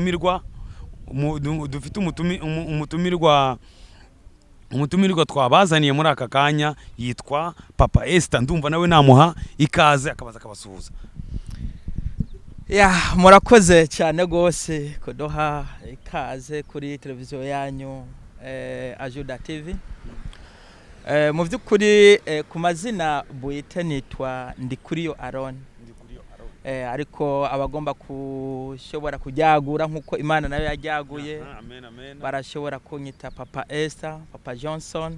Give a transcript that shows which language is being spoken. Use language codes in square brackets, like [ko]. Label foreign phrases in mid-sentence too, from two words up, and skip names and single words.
[rn] umutumirwa twabazaniye muri aka kanya yitwa Papa Esther ndumva nawe namuha ikaze akabaza kabasuhuza. Ya murakoze cyane gose kudoha ikaze kuri televiziyo yanyu Ajuda TV. Mu byukuri ku mazina buyite nitwa Ndikuriyo Aron. Ariko abagomba kushobora kujyagura nkuko Imana nayo yajyaguye. Barashobora kunyita Papa Esther, Papa Johnson.